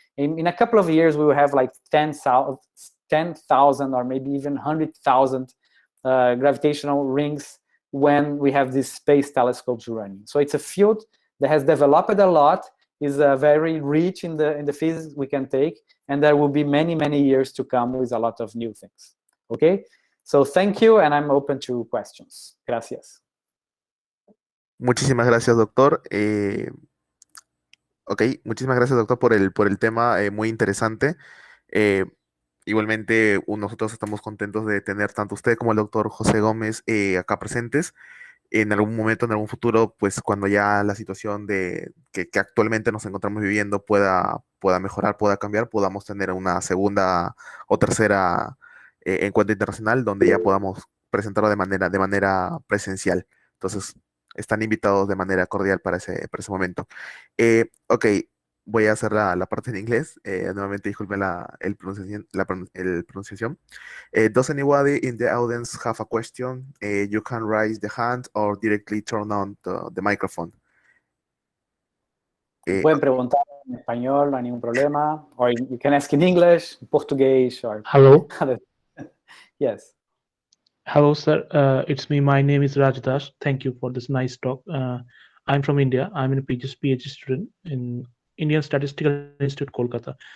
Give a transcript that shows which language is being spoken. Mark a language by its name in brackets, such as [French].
[English] In a couple of years, we will have like 10,000 or maybe even 100,000 gravitational rings when we have these space telescopes running. So it's a field that has developed a lot, is very rich in the physics we can take, and there will be many years to come with a lot of new things. Okay? So thank you, and I'm open to questions. [Spanish] Gracias. Muchísimas gracias, doctor. Ok, muchísimas gracias, doctor, por el tema muy interesante. Eh, Igualmente, nosotros estamos contentos de tener tanto usted como el doctor José Gómez acá presentes. En algún momento, en algún futuro, pues cuando ya la situación que actualmente nos encontramos viviendo pueda mejorar, pueda cambiar, podamos tener una segunda o tercera encuentro internacional donde ya podamos presentarlo de manera presencial. Entonces, están invitados de manera cordial para ese momento. Ok, voy a hacer la parte en inglés. Nuevamente, disculpen el pronunciación. [English] Does anybody in the audience have a question? You can raise the hand or directly turn on the microphone. Eh, [Spanish] Pueden preguntar en español, no hay ningún problema. [English] Or you can ask in English, Portuguese, or Hello. other. Yes. Hello, sir. It's me. My name is Raj Dash. Thank you for this nice talk. I'm from India. I'm a PhD student in Indian Statistical Institute, Kolkata.